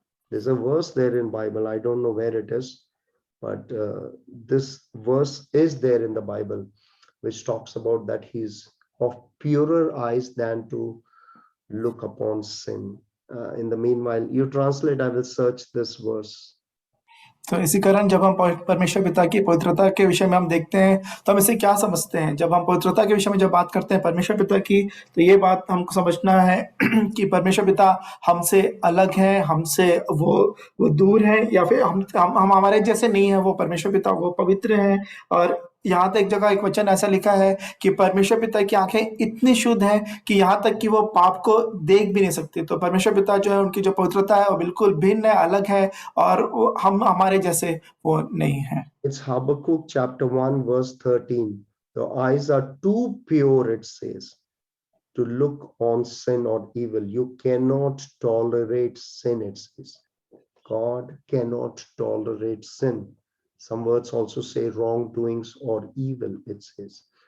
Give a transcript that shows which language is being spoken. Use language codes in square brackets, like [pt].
[en] There's a verse there in Bible. I don't know where it is, but this verse is there in the Bible, which talks about that he's of purer eyes than to look upon sin. In the meanwhile, you translate, I will search this verse. [hi] तो इसी कारण जब हम परमेश्वर पिता की पवित्रता के विषय में हम देखते हैं तो हम इसे क्या समझते हैं। जब हम पवित्रता के विषय में जब बात करते हैं परमेश्वर पिता की, तो ये बात हमको समझना है कि परमेश्वर पिता हमसे अलग है, हमसे वो दूर है, या फिर हम हमारे जैसे नहीं है। वो परमेश्वर पिता वो पवित्र है। और यहाँ तक एक जगह एक वचन ऐसा लिखा है कि परमेश्वर पिता की आंखें इतनी शुद्ध हैं कि यहाँ तक कि वो पाप को देख भी नहीं सकते। तो परमेश्वर पिता जो है, उनकी जो पवित्रता है वो बिल्कुल भिन्न है, अलग है, और वो हम हमारे जैसे वो नहीं है। [en] It's Habakkuk chapter 1 verse 13. The eyes are too pure, it says, to look on sin or evil. You cannot tolerate sin, it says. God cannot tolerate sin. Some words also say wrongdoings or evil, it says.